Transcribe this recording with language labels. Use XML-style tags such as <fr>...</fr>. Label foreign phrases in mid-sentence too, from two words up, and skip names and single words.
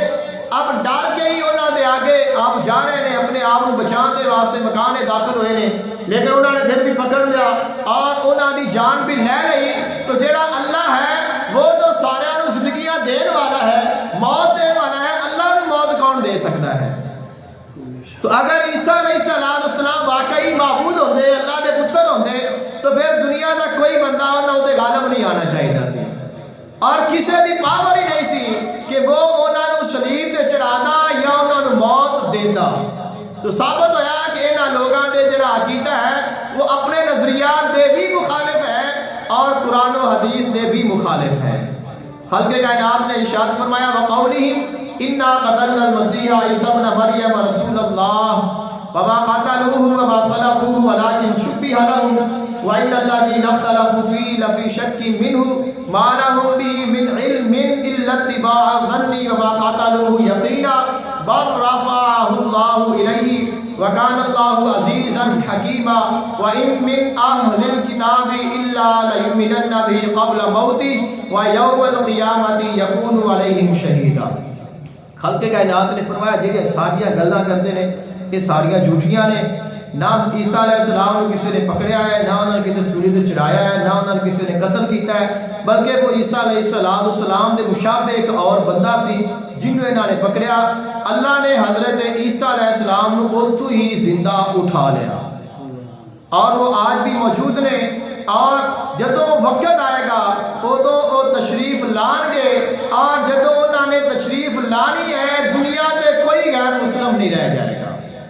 <ur>اب ڈر کے ہی انہوں نے آگے آپ جا رہے ہیں، اپنے آپ کو بچانے واسطے مکان داخل ہوئے ہیں، لیکن انہوں نے پھر بھی پکڑ لیا اور انہوں نے جان بھی لے لئی۔</ur> <pa>تو جڑا اللہ ہے وہ تو سارے نو زندگیاں دین والا ہے، موت دین والا ہے، اللہ نو موت کون دے سکتا ہے؟ تو اگر عیسیٰ علیہ السلام واقعی معبود ہوندے، اللہ دے پتر ہوندے، تو پھر دنیا کا کوئی بندہ انہوں نے غالب نہیں آنا چاہیے سی، اور کسی دی پاور ہی نہیں سی کہ وہ انہوں نے صلیب تے چڑھانا یا انہوں نے موت دینا۔ تو ثابت ہویا کہ انہاں لوگاں دے جڑا عقیدہ ہے وہ اپنے نظریات دے بھی مخالف ہے اور قرآن و حدیث دے بھی مخالف ہے۔</pa> <ur>خلق کائنات نے ارشاد فرمایا</ur> <ar>وَقَوْلِهِمْ إِنَّا قَتَلْنَا الْمَسِيحَ عِيسَىٰ ابْنَ مَرْيَمَ رَسُولَ اللَّهِ وَمَا قَتَلُوهُ وَمَا صَلَبُوهُ وَلَٰكِنْ شُبِّهَ لَهُمْ وَإِنَّ الَّذِينَ اخْتَلَفُوا فِيهِ لَفِي شَكٍّ مِّنْهُ مَا لَهُم بِهِ مِنْ عِلْمٍ إِلَّا اتِّبَاعَ الظَّنِّ وَمَا قَتَلُوهُ يَقِينًا بَلْ رَفَعَهُ اللَّهُ إِلَيْهِ وَكَانَ اللَّهُ عَزِيزًا حَكِيمًا وَإِن مِّنْ أَهْلِ الْكِتَابِ إِلَّا لَيُؤْمِنَنَّ بِهِ قَبْلَ مَوْتِهِ وَيَوْمَ الْقِيَامَةِ يَكُونُ عَلَيْهِمْ شَهِيدًا۔</ar> <pa>خلق کائنات نے فرمایا جڑے ساریاں گلاں کرتے ہیں یہ ساریاں جھوٹیاں نے، نہ عیسیٰ علیہ السلام کو کسی نے پکڑیا ہے، نہ انہوں نے کسی سولی تے چڑھایا ہے، نہ انہوں نے کسی نے قتل کیتا ہے، بلکہ وہ عیسیٰ علیہ السلام دے مشابہ ایک اور بندہ سی جنہوں انہوں نے پکڑیا۔ اللہ نے حضرت عیسیٰ علیہ السلام کو اتو ہی زندہ اٹھا لیا اور وہ آج بھی موجود نے، اور جدوں وقت آئے گا ادوں وہ تشریف لان گے، اور جدوں انہوں نے تشریف لانی ہے دنیا تے کوئی غیر مسلم نہیں رہ جائے گا،</pa>